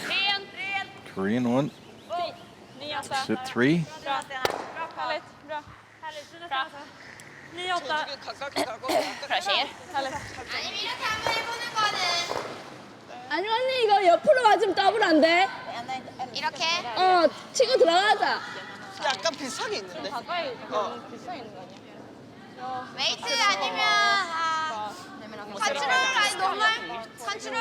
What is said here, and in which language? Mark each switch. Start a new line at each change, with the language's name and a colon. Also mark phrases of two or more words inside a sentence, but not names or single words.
English: Korean one. Sit three.
Swedish: Bra. Härligt. Bra. Bra. 9-8.
Korean: 가깝게 가고.
Swedish: Bra tjejer. Härligt.
Korean: 아니 이렇게 한번 해보는 거는 아니 언니 이거 옆으로 맞으면 더블 안 돼? 이렇게. 치고 들어가자. 약간 비슷하게 있는데. 가까이 너무 비싸게 있는 거 아니야? 웨이트 아니면 컨트롤 아니
English: normal control